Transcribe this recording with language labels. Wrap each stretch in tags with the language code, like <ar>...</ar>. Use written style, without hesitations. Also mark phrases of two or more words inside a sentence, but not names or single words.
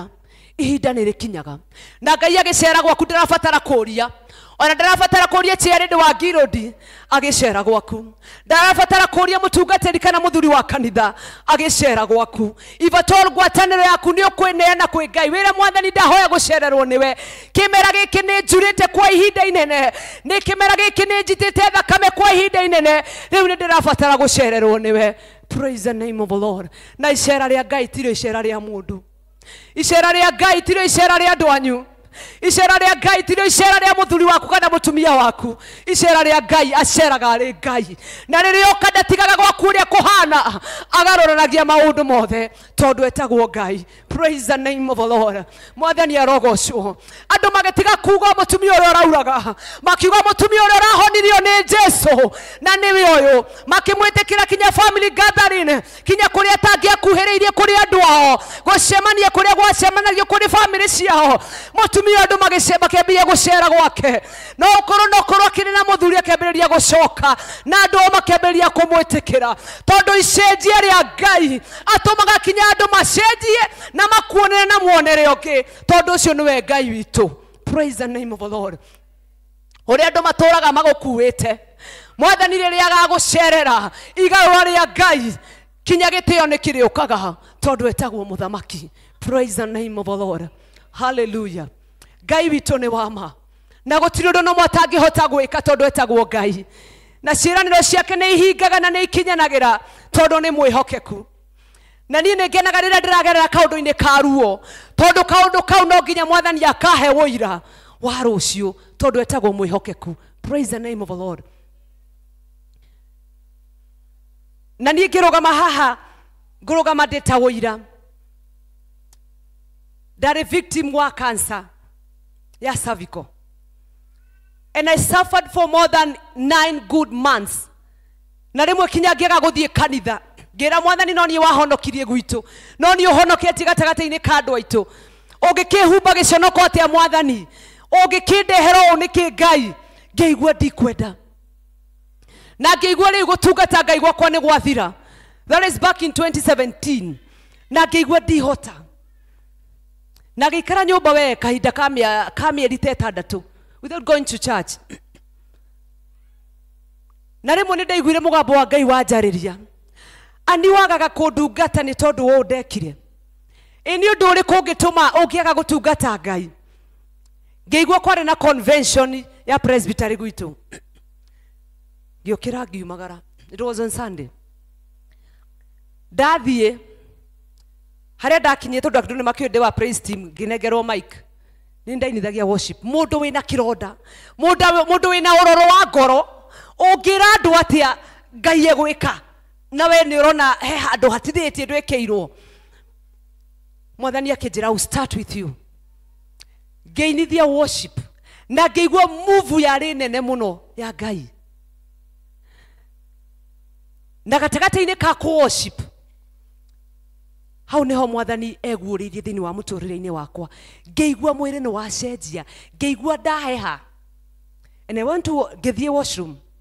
<ki>Ihinda nĩ rĩkinyaga na Ngai agĩcera gwaku ndarabatara kũũria ona ndarabatara kũũria Jared wa Girodi agĩcera gwaku ndarabatara kũũria mũtungatĩri kana mũthuri wa kanitha agĩcera gwaku ivatol ngwatanĩro yaku nĩ ũkwĩneana kwĩ Ngai wĩra Mwathani ndahoya gũcererwo nĩwe kĩmera gĩkĩ nĩ njurĩte kwa ihinda inene nĩ kĩmera gĩkĩ nĩ njitĩte thakame kwa ihinda inene rĩu nĩ ndĩrabatara gũcererwo nĩwe.</ki> <en>Praise the name of the Lord.</en> <ki>Na icera rĩa Ngai tiro icera rĩa mũndũ icera rĩa Ngai tiro icera rĩa andũ anyu icera rĩa Ngai tiro icera rĩa mũthuri waku kana mũtumia waku icera rĩa Ngai aceraga arĩ Ngai na rĩrĩa oka ndatigaga gwaku ũrĩa kũhana agarũranagia maũndũ mothe tondũ etagwo Ngai.</ki> <en>Praise the name of the Lord.</en> <ki>Mwathani arogocwo. Andu magetiga kuga mutumia uria urauraga. Makiuga mutumia uria urahonirio ni Jesu. Na niwe uyu. Makimwitikira kinya</ki> <en>family gathering.</en> <ki>Kinya kuria tangia kuhiriirie kuri andu ao. Gucemania kuria gwacemanagio kuri family ciao. Mutumia andu makĩambia gucera gwake. No korwo akiri na muthuri akĩambĩrĩria gucoka. Na andu makĩambĩrĩria kumwitikira. Tondu icenjia ria Ngai atumaga kinya andu macenjie na makuonere na muonere ungi. Tondu ucio niwe Ngai witu.</ki> <en>Praise the name of the Lord.</en> <ki>Uri andu maturaga magukuite. Mwathani riria agagucerera igarura ria Ngai kinya gitio ni kiriukaga tondu etagwo muthamaki.</ki> <en>Praise the name of the Lord.</en> <ki>Hallelujah. Ngai witu ni wama. Na gutiri undu no mwatangihota gwika tondu etagwo Ngai. Na ciĩranĩro ciake nĩ ihingaga na nĩ ikinyanagira tondu nĩ mwĩhokeku. Na niĩ nĩ ngenaga rĩrĩa ndĩragerera kaũndũ-inĩ ka ruo tondu kaũndũ kau no nginya Mwathani akahe ũira wa rũciũ tondu etagwo mwĩhokeku.</ki> <en>Praise the name of the Lord.</en> <ki>Na niĩ ngĩrũgama haha ngũrũgama ndĩ ta ũira. Ndarĩ victim wa cancer ya cervical.</ki> <en>And I suffered for more than 9 good months.</en> <ki>Na rimwe kinya ngiaga guthie kanitha. Ngira Mwathani no ni wahonokirie gwitu. No ni uhonoketie gatagata-ini ka andu aitu. Ungikihumba giconoko atia Mwathani. Ungikindehera niki Ngai. Ngeigua ndikwenda. Na ngeigua riu gutungata Ngai gwakwa ni gwathira.</ki> <en>That is back in 2017.</en> <ki>Na ngeigua ndihota. Na gikara nyumba we kahinda ka mieri 6</ki> <en>without going to church.</en> <ki>Na rimwe ni ndaiguire mugambo wa Ngai wanjariria. Ani wagaga kundungata ni tondu wo ndekire. Ini undu uri kungituma ungiaga gutungata Ngai. Ngeigua kwari na convention ya presbytery gwitu. Ngiukira ngiumagara.</ki> <en>It was on Sunday.</en> <ki>Ndathie haria ndakinyie tondu andu ni makĩende wa</ki> <en>praise team</en> <ki>nginegerwo mic. Nindainithagia worship. Mundu wina kironda. Mundu wina ororo wa ngoro. Ungira andu atia Ngai egwika. Na we ni urona he handu hatithitie ndwekeirwo. Mwathani akinjira</ki> <en>I'll start with you.</en> <ki>Ngeinithia worship. Na ngeigua move ya nene muno ya Ngai. Na gatagata-ini ka worship. Hau niho Mwathani eguũrĩirie thĩinĩ wa mũtũrĩre-inĩ wakwa. Ngeigua mwĩrĩ nĩ wacenjia. Ngeigua ndaheha.</ki> <en>And I went to ngĩthiĩ washroom.</en>